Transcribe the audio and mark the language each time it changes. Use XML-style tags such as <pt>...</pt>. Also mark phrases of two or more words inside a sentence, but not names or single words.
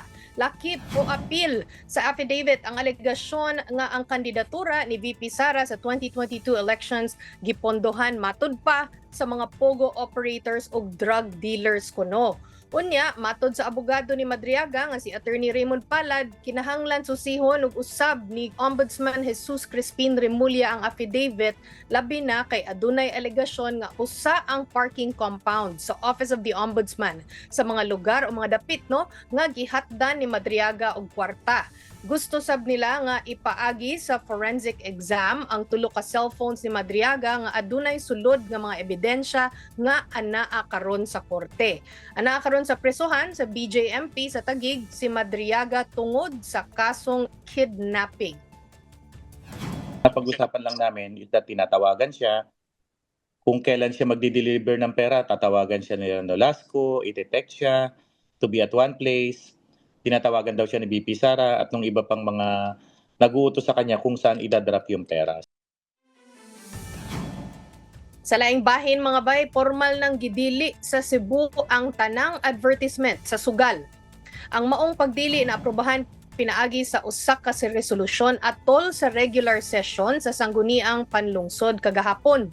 <ceb>Lakip o apil sa affidavit ang alegasyon nga ang kandidatura ni VP Sara sa 2022 elections gipondohan matud pa sa mga</ceb> <en>pogo operators</en> <ceb>ug</ceb> <en>drug dealers</en> <ceb>kuno. Unya, matod sa abogado ni Madriaga nga si Attorney Raymond Palad, kinahanglan susihon ug usab ni Ombudsman Jesus Crispin Remulla ang affidavit labi na kay adunay alegasyon nga usa ang</ceb> <en>parking compound</en> <ceb>sa Office of the Ombudsman sa mga lugar o mga dapit nga gihatdan ni Madriaga og kwarta. Gusto sab nila nga ipaagi sa</ceb> <en>forensic exam</en> <ceb>ang tulo ka cellphones ni Madriaga nga adunay sulod nga mga ebidensya nga anaa karon sa korte. Anaa karon sa presuhan sa BJMP sa Taguig si Madriaga tungod sa kasong kidnapping.</ceb> <tl>Napag-usapan lang namin yung tinatawagan siya. Kung kailan siya magdi-deliver ng pera, tatawagan siya nila Nolasco, ite-text siya</tl> <en>to be at one place.</en> <tl>Tinatawagan daw siya ni VP Sara at nung iba pang mga nag-uutos sa kanya kung saan idadrop yung pera.</tl> <ceb>Sa laing bahin mga bay, formal nang gidili sa Cebu ang tanang advertisement sa sugal. Ang maong pagdili na aprobahan pinaagi sa usak ka resolusyon atol sa</ceb> <en>regular session</en> <ceb>sa sangguniang panlungsod kagahapon.</ceb>